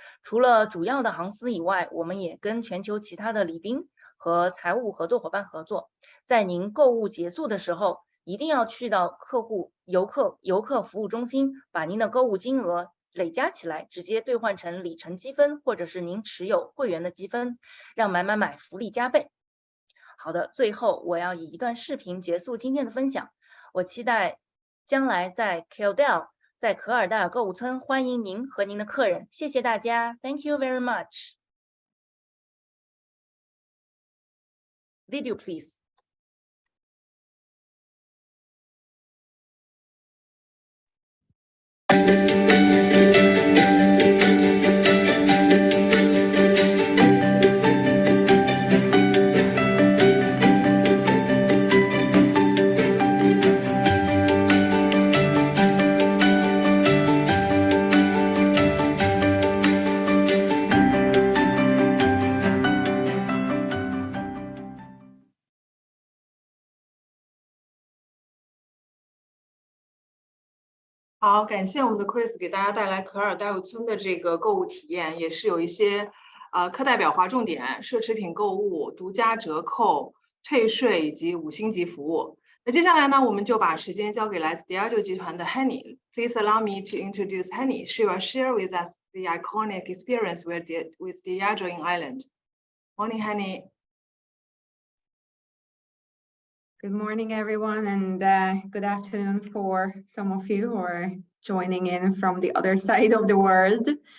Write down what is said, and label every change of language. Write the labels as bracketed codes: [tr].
[zh] 除了主要的航司以外，我们也跟全球其他的礼宾和财务合作伙伴合作，在您购物结束的时候，一定要去到游客服务中心，把您的购物金额累加起来，直接兑换成里程积分，或者是您持有会员的积分，让买福利加倍。好的，最后我要以一段视频结束今天的分享。我期待将来在 Kildare 在可尔代尔购物村欢迎您和您的客人。谢谢大家 [en] ，Thank you very much. Video please. [zh] Chris 好，感谢我们的 Chris 给大家带来可尔代尔村的这个购物体验，也是有一些课代表划重点、奢侈品购物、独家折扣、退税以及5星级服务。那接下来呢，我们就把时间交给来自 Diageo 集团的 Henny。 [en] Please allow me to introduce Henny. She will share with us the iconic experience with Diageo in Ireland. Morning, Henny. Good morning, everyone, and good afternoon for some of you who are joining in from the other side of the world.